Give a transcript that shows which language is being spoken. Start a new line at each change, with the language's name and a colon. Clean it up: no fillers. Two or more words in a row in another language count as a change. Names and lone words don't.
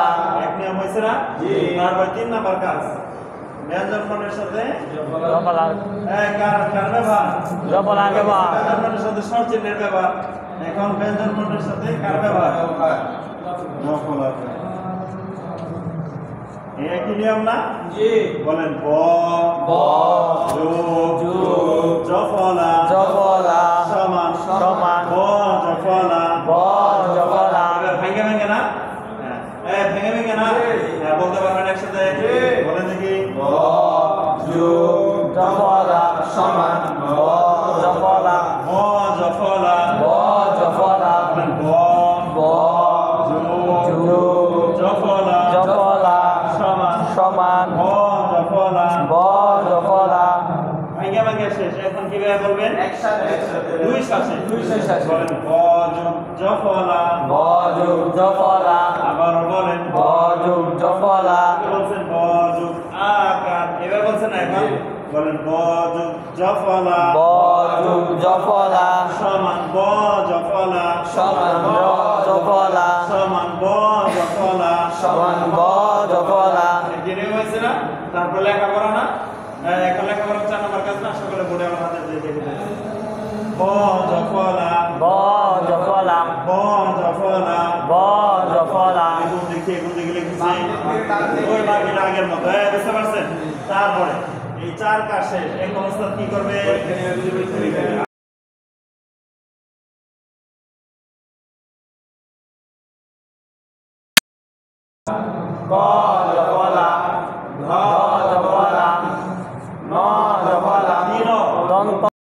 Bangla: এক নিয়ম হয়েছে না জি তারপর 3 নাম্বার কাজ ব্যঞ্জন বর্ণের সাথে জফলা কার ব্যবহার জফলা ব্যবহার ব্যঞ্জন বর্ণের সাথে স্বর চিহ্নের ব্যবহার এখন ব্যঞ্জন বর্ণের সাথে কার ব্যবহার জফলা একই নিয়ম না জি বলেন ব ব জু জফলা জফলা সমান সমান ব জফলা ব জফলা ভেঙে ভেঙে না ভেঙে ভেঙে না বলতে পারবেন একসাথে বলেন দেখি ব জু জফলা সমান ব জফলা ব জফলা ব জফলা ব ব জু জফলা জফলা সমান সমান ব জফলা ব জফলা ভেঙে ভেঙে শেষ এখন কিভাবে বলবেন একসাথে দুই শ্বাসে বলেন ব জফলা ব জু জফলা আবার বলেন ব জু জফলা বলছেন ব জু আকার এবার বলছেন না এখন বলেন ব জু জফলা ব জু জফলা সমান ব জফলা সমান ব জফলা সমান ব জফলা সমান ব জফলা জেনে হয়েছে না তারপর লেখাপড়া না এখন লেখাপড়া 4 নাম্বার কাজ না সকলে বোর্ডে আমার হাতে দিয়ে দেখে দেন ব জফলা ব জফলা ব জফলা ব জফলা কোন দিকে লিখেছি ওই বাকিটা আগের মতো বুঝতে পারছেন তারপরে এই 4 কাজ শেষ এখন ওস্তাদ কি করবে ব জফলা ধ জফলা ন জফলা দন্ত